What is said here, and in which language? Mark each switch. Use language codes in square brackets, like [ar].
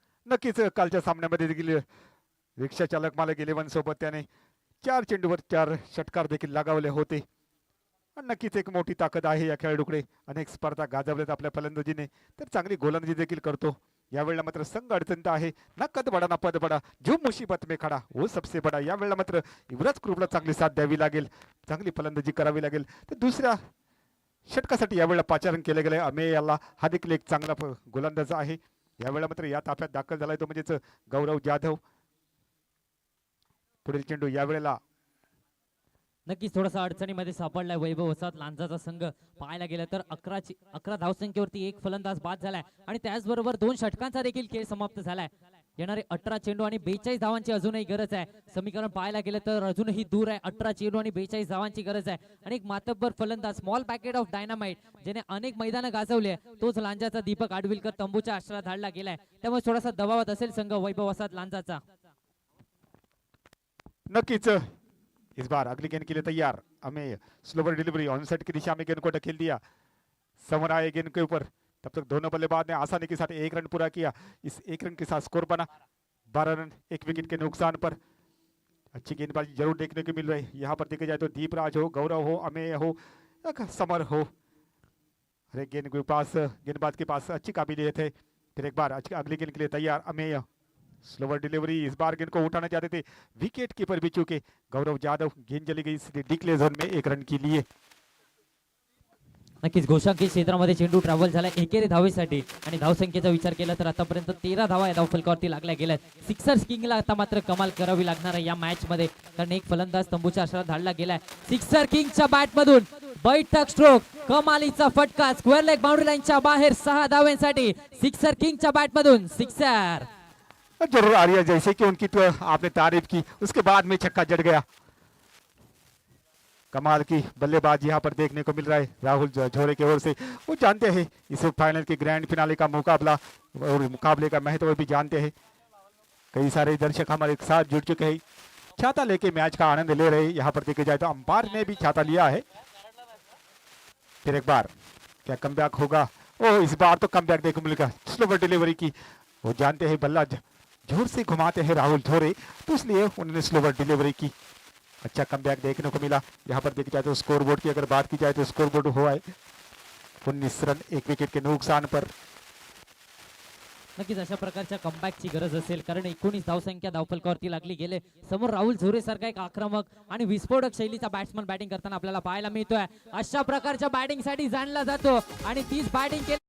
[mr] नक्कीच कालच्या सामन्यामध्ये देखील रिक्षा चालक मालक 11 सोबत त्याने 4 चेंडूवर 4 षटकार देखील लगावले होते. नक्कीच एक मोठी ताकद आहे या खेळाडूकडे. अनेक स्पर्धा गाजवल्यात आपल्या फलंदाजीने, तर चांगली गोलंदाजी देखील करतो. यावेळेला मात्र संघ अडचणीत आहे. [hi] ना कद बडा ना पद बडा, जो मुसीबत में खडा वो सबसे बडा. [mr] यावेळेला मात्र युवराज कृपला चांगली साथ द्यावी लागेल, चांगली फलंदाजी करावी लागेल. तर दुसऱ्या षटकासाठी यावेळेला पाचारण केले गेले अमेय याला. हा देखील एक चांगला गोलंदाज आहे. यावेळेला मात्र या ताफ्यात दाखल झालाय तो म्हणजेच गौरव जाधव. पुढील चेंडू यावेळेला नक्कीच थोडासा अडचणीमध्ये सापडलाय वैभव वसात लांजाचा संघ. पाहायला गेलं तर 11 धावसंख्येवरती एक फलंदाज बाद झालाय आणि त्याचबरोबर 2 षटकांचा देखील खेळ समाप्त झालाय. येणारे 18 चेंडू आणि 42 धावांची अजूनही गरज आहे. समीकरण पाहायला गेलं तर अजूनही दूर आहे. 18 चेंडू आणि 42 धावांची गरज आहे. आणि एक मातब्बर फलंदाज स्मॉल पॅकेट ऑफ डायनामाइट ज्याने अनेक मैदानं गाजवले, तोच लांजाचा दीपक आडविलकर तंबूच्या आश्रयात धाडला गेलाय. त्यामुळे थोडासा दबावात असेल संघ वैभव वसात लांजाचा. [hi] नक्कीच इस बार अगली गेंद के लिए तैयार Ameya. Slower delivery on set की दिशा में गेंद को ढकेल दिया. समर आए गेंद के ऊपर, तब तक दोनों बल्लेबाज ने आसानी के साथ 1 रन पूरा किया. इस 1 रन के साथ स्कोर बना 12 रन 1 विकेट के नुकसान पर. अच्छी गेंदबाजी जरूर देखने को मिल रही है. यहाँ पर देखा जाए तो दीपराज हो, गौरव हो, अमेय हो, समर हो, हर एक गेंदबाज के पास अच्छी काबिलियत है. फिर एक बार अगली गेंद के लिए तैयार अमेय. स्लोवर डिलीवरी, इस बार गेंद को उठाना चाहते थे, विकेट कीपर भी चूके. गौरव जाधव, गेंद चली गई सीधे डिक्लेयर जोन में 1 रन के लिए. [mr] नक्कीच घोषांकित क्षेत्रामध्ये चेंडू ट्रॅव्हल झाला एकेरी धावेसाठी आणि धावसंख्येचा विचार केला तर आतापर्यंत 13 धावा या धावफलकावरती लागल्या गेल्यात. सिक्सर किंगला आता मात्र कमाल करावी लागणार आहे या मॅच मध्ये, कारण एक फलंदाज तंबूच्या आश्रयात धाडला गेलाय. सिक्सर किंगच्या बॅट मधून बैठक स्ट्रोक, कमालीचा फटका स्क्वेअर लेग बाउंड्री लाईनच्या बाहेर 6 धावांसाठी. सिक्सर किंगच्या बॅट मधून सिक्सर [hi] जरूर आ रही है, जैसे कि उनकी तो आपने तारीफ की, उसके बाद में छक्का जड़ गया. कमाल की बल्लेबाज यहाँ पर देखने को मिल रहा है राहुल झोरे की ओर से. वो जानते हैं इस फाइनल के ग्रैंड फिनाले का मुकाबला और मुकाबले का महत्व भी जानते हैं. कई सारे दर्शक हमारे साथ जुड़ चुके हैं, छाता लेके मैच का आनंद ले रहे हैं. यहाँ पर देखे जाए तो अंपायर ने भी छाता लिया है. फिर एक बार क्या कमबैक होगा? ओ इस बार तो कमबैक देखने को मिलेगा. स्लोवर डिलीवरी की, वो जानते हैं बल्ला जोर से घुमाते हैं राहुल झोरे, तो इसलिए उन्होंने स्लोवर डिलीवरी की. अच्छा कमबैक देखने को मिला. यहाँ पर देखी जाए तो स्कोर बोर्ड की अगर बात की जाए तो स्कोर बोर्ड हुआ है 19 रन 1 विकेट के नुकसान पर. [mr] नक्कीच अशा प्रकारच्या कमबॅकची गरज असेल, कारण 19 धावसंख्या धावफलकावरती लागली गेले. समोर राहुल झोरे सारखा एक आक्रमक आणि विस्फोटक शैलीचा बॅट्समन बॅटिंग करताना आपल्याला पाहायला मिळतोय. अशा प्रकारच्या बॅटिंग साठी जाणला जातो आणि तीच बॅटिंग